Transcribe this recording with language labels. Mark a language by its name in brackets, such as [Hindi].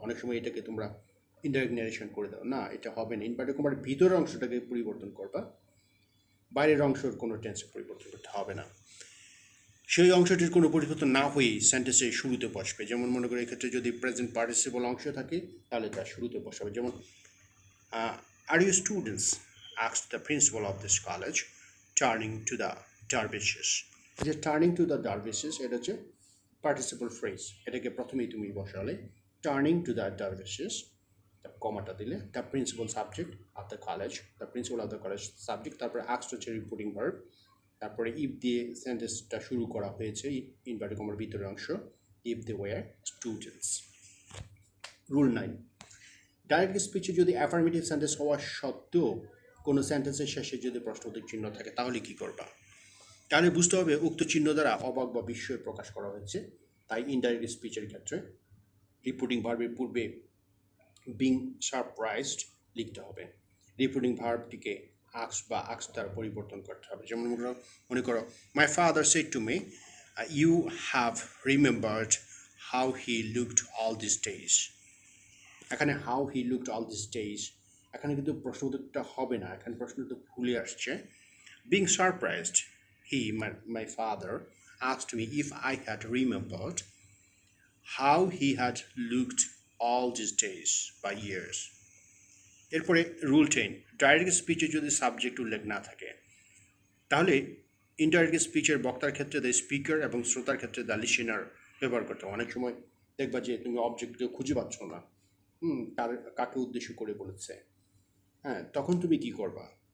[Bangla] অনেক সময় এটাকে তোমরা ইনডাইরেক্ট ন্যারেশন করে দাও, না এটা হবে না। ইনভার্টেড কমার ভিতরের অংশটাকে পরিবর্তন করবা, বাইরের অংশের কোনো টেন্সে পরিবর্তন করতে হবে না। সেই অংশটির কোনো পরিবর্তন না হয়েই সেন্টেন্সের শুরুতে বসবে। যেমন মনে করি এক্ষেত্রে যদি প্রেজেন্ট পার্টিসিপল অংশ থাকে তাহলে তার শুরুতে বসাবে। [English] যেমন are you students asked the principal of this college, turning to the dervishes. [Bangla] যে [English] turning to the dervishes [Bangla] এটা হচ্ছে পার্টিসিপল ফ্রেজ, এটাকে প্রথমেই তুমি বসালে টার্নিং টু দ্য ডারভিশেস, কমাটা দিলে the principal subject of the college, the principal of the college subject, তারপরে asked হচ্ছে রিপোর্টিং ভার্ব, তারপরে ইফ দিয়ে সেন্টেন্সটা শুরু করা হয়েছে, ইনভার্টেড কমার ভিতরের অংশ, [English] If they were students. [Bangla] Rule 9, direct স্পিচে যদি অ্যাফার্মেটিভ সেন্টেন্স হওয়া সত্ত্বেও কোনো সেন্টেন্সের শেষে যদি প্রশ্নবোধক চিহ্ন থাকে তাহলে কি করবা? তাহলে বুঝতে হবে উক্ত চিহ্ন দ্বারা অবাক বা বিস্ময় প্রকাশ করা হয়েছে। তাই ইনডাইরেক্ট স্পিচের ক্ষেত্রে রিপোর্টিং ভার্বের পূর্বে বিং সারপ্রাইজড লিখতে হবে। রিপোর্টিং ভার্বটিকে আক্স বা আক্স দ্বারা পরিবর্তন করতে হবে। [English] যেমন মনে করো, my father said to me, you have remembered how he looked all this days. [Bangla] এখানে how he looked all this days, এখানে কিন্তু প্রশ্নবোধকটা হবে না, এখানে প্রশ্নটা ভুলে আসছে। [English] Being surprised, he, my father, asked me if I had remembered how he had looked all these days by years. [Bangla] এরপরে রুল 10, ডাইরেক্ট স্পিচে যদি সাবজেক্ট উল্লেখ না থাকে তাহলে ইনডাইরেক্ট স্পিচের বক্তার ক্ষেত্রে দ্য স্পিকার এবং শ্রোতার ক্ষেত্রে দ্য লিসেনার ব্যবহার করতে হবে। অনেক সময় দেখবা যে তুমি অবজেক্টকে খুঁজে পাচ্ছ না, তার কাকে উদ্দেশ্য করে বলেছে, হ্যাঁ, তখন তুমি কি করবা?